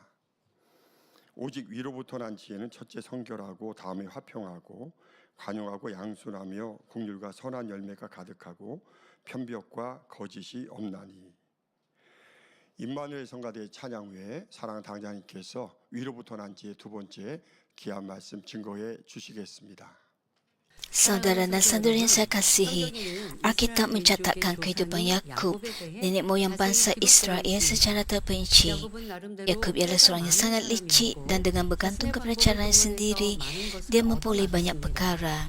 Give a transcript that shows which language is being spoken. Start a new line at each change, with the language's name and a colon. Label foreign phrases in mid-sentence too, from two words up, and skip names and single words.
Korean: 오직 위로부터 난 지혜는 첫째 성결하고 다음에 화평하고 관용하고 양순하며 긍휼과 선한 열매가 가득하고 편벽과 거짓이 없나니. 임마누엘 성가대의 찬양 후에 사랑하는 당장님께서 위로부터 난 지혜 두 번째 귀한 말씀 증거해 주시겠습니다.
Malay: Saudara dan saudari yang saya kasihi, Alkitab mencatatkan kehidupan Yakub, nenek moyang bangsa Israel secara terperinci. Yakub ialah seorang yang sangat licik dan dengan bergantung kepada caranya sendiri, dia memperoleh banyak perkara.